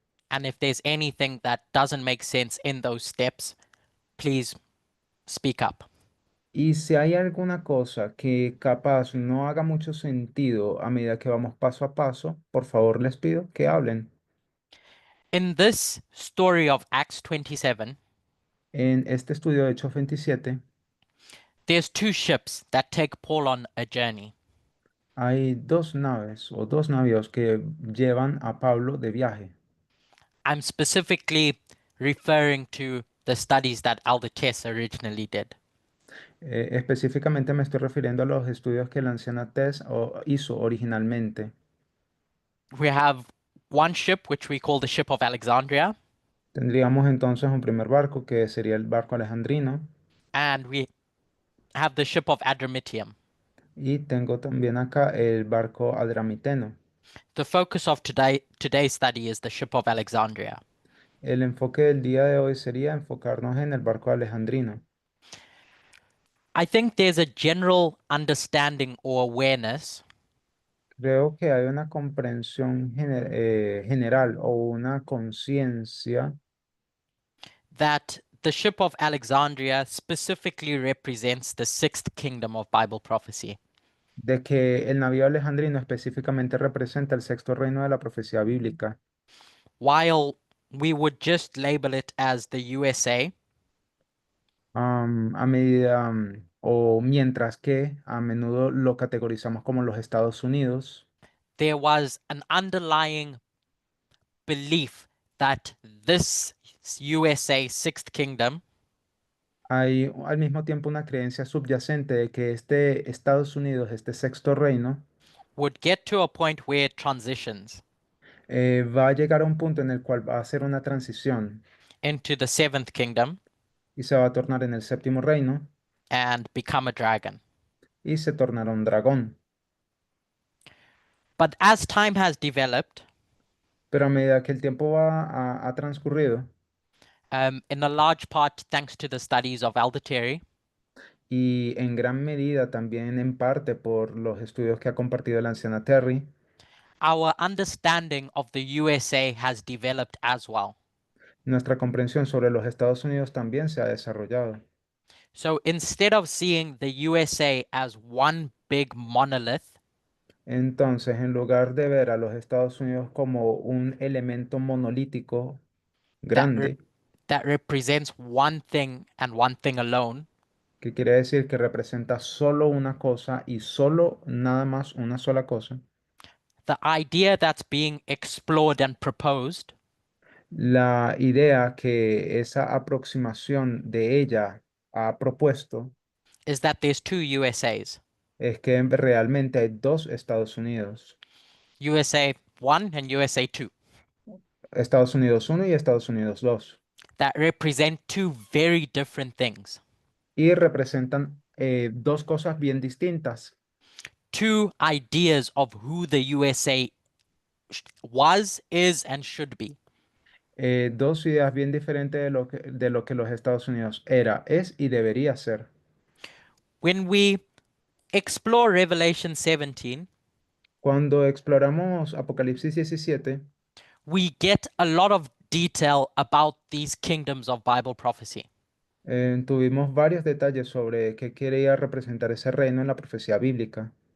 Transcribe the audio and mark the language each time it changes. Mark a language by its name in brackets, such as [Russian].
[English] And if there's anything that doesn't make sense in those steps, please speak up. [Spanish] Y si hay alguna cosa que capaz no haga mucho sentido a medida que vamos paso a paso, por favor les pido que hablen. [English] In this story of Acts 27, [Spanish] En este estudio de Hechos 27 [English] there's two ships that take Paul on a journey. [Spanish] hay dos naves o dos navíos que llevan a Pablo de viaje. [English] I'm specifically referring to the studies that Elder Tess originally did. [Spanish] Específicamente me estoy refiriendo a los estudios que la anciana Tess hizo originalmente. [English] We have one ship, which we call the ship of Alexandria, [Spanish] Tendríamos entonces un primer barco que sería el barco alejandrino [English] and we have the ship of Adramyttium. [Spanish] y tengo también acá el barco adramiteno. [English] The focus of today's study is the ship of Alexandria. [Spanish] El enfoque del día de hoy sería enfocarnos en el barco alejandrino. [English] I think there's a general understanding or awareness [Spanish] Creo que hay una comprensión general o una conciencia [English] that the ship of Alexandria specifically represents the sixth kingdom of Bible prophecy. [Spanish] de que el navío alejandrino específicamente representa el sexto reino de la profecía bíblica. [English] While we would just label it as the USA, [Spanish] A medida o mientras que a menudo lo categorizamos como los Estados Unidos, [English] there was an underlying belief that this USA sixth kingdom [Spanish] hay al mismo tiempo una creencia subyacente de que este Estados Unidos, este sexto reino, [English] would get to a point where it transitions [Spanish] va a llegar a un punto en el cual va a hacer una transición [English] into the seventh kingdom [Spanish] y se va a tornar en el séptimo reino [English] and become a dragon. [Spanish] y se tornará un dragón. [English] But as time has developed, [Spanish] Pero a medida que el tiempo ha transcurrido [English] in a large part thanks to the studies of Elder Terry, [Spanish] y en gran medida también en parte por los estudios que ha compartido la anciana Terry, [English] our understanding of the USA has developed as well. [Spanish] nuestra comprensión sobre los Estados Unidos también se ha desarrollado. [English] So instead of seeing the USA as one big monolith, [Spanish] Entonces, en lugar de ver a los Estados Unidos como un elemento monolítico grande, [English] that represents one thing and one thing alone, [Spanish] que quiere decir que representa solo una cosa y solo nada más una sola cosa, [English] the idea that's being explored and proposed [Spanish] la idea que esa aproximación de ella ha propuesto [English] is that there's two USAs, [Spanish] es que realmente hay dos Estados Unidos, [English] USA 1 and USA 2, [Spanish] Estados Unidos 1 y Estados Unidos 2, [English] that represent two very different things, [Spanish] y representan dos cosas bien distintas, [English] two ideas of who the USA was, is, and should be. [Spanish] dos ideas bien diferentes de lo que los Estados Unidos era, es y debería ser. [English] When we explore Revelation 17, [Spanish] Cuando exploramos Apocalipsis 17, [English] we get a lot of detail about these kingdoms of Bible prophecy. [Spanish] tuvimos varios detalles sobre qué quería representar ese reino en la profecía bíblica.